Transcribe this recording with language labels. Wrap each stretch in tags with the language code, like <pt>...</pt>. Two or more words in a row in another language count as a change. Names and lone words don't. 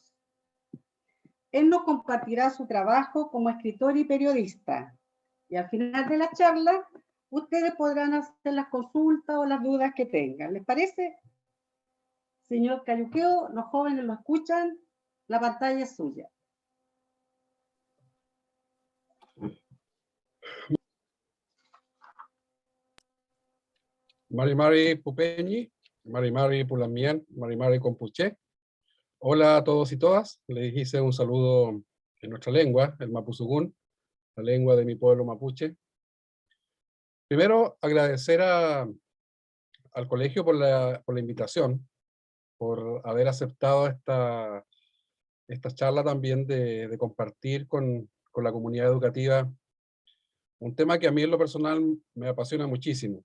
<es>Él nos compartirá su trabajo como escritor y periodista. Y al final de la charla, ustedes podrán hacer las consultas o las dudas que tengan. ¿Les parece? Señor Cayuqueo, los jóvenes lo escuchan, la pantalla es suya.</es> <arn>Mari Mari Pupeñi, Mari Mari Pulamien, Mari Mari Compuche.</arn> <es>Hola a todos y todas. Les hice un saludo en nuestra lengua, el mapuzugún, la lengua de mi pueblo mapuche. Primero, agradecer al colegio por la invitación, por haber aceptado esta charla también de compartir con la comunidad educativa un tema que a mí en lo personal me apasiona muchísimo.</es>